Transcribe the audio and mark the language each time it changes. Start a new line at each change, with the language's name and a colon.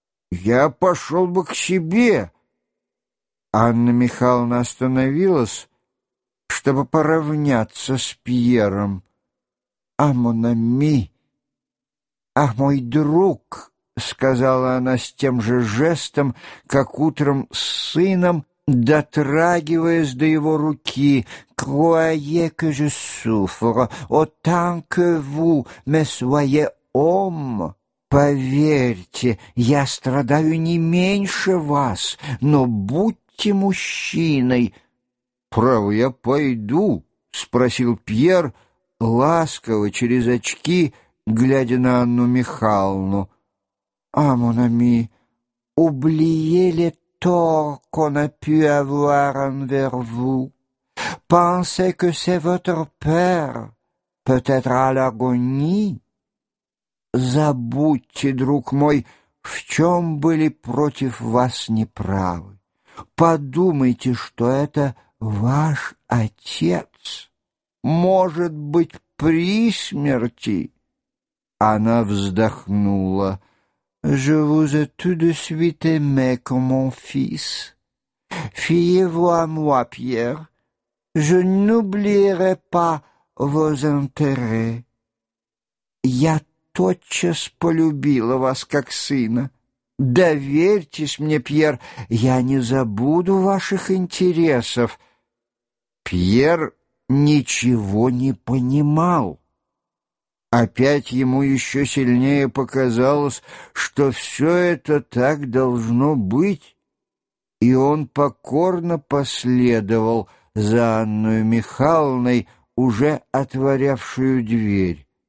Russian: «Я пошел бы к себе». Анна Михайловна остановилась, чтобы поравняться с Пьером.
French: «А мон ами,
Russian: а мой друг!» — сказала она с тем же жестом, как утром с сыном, дотрагиваясь до его руки.
French: «Croyez que je souffre autant que vous, mais soyez homme!»
Russian: «Поверьте, я страдаю не меньше вас, но будьте мужчиной». «Право, я пойду», — спросил Пьер, ласково, через очки, глядя на Анну Михайловну.
French: «А, мон ами, oubliez le tort qu'on a pu avoir envers vous. Pensez que c'est votre père, peut-être à l'agonie.
Russian: Забудьте, друг мой, в чем были против вас неправы. Подумайте, что это ваш отец, может быть, при смерти, Она вздохнула.
French: «Je vous ai tout de suite aimé comme mon fils. Fiez-vous à moi, Pierre. Je n'oublierai pas vos intérêts.
Russian: Я тотчас полюбила вас как сына. Доверьтесь мне, Пьер, я не забуду ваших интересов». Пьер ничего не понимал. Опять ему еще сильнее показалось, что все это так должно быть, и он покорно последовал за Анной Михайловной, уже отворявшую дверь.